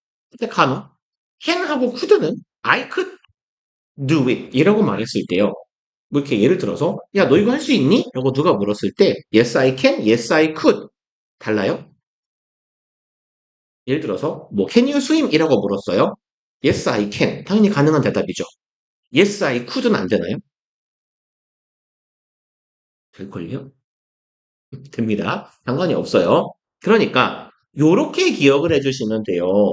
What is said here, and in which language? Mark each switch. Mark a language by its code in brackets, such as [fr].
[ko] 근데 간혹 can하고 could는 [en] I could do it [ko] 이라고 말했을 때요. 뭐 이렇게 예를 들어서 야, 너 이거 할 수 있니? 라고 누가 물었을 때 [en] yes I can, yes I could [ko] 달라요? 예를 들어서 뭐 [en] can you swim? [ko] 이라고 물었어요. [en] yes I can [ko] 당연히 가능한 대답이죠. [en] yes I could는 [ko] 안 되나요? 될걸요? 됩니다. 상관이 없어요. 그러니까 요렇게 기억을 해주시면 돼요.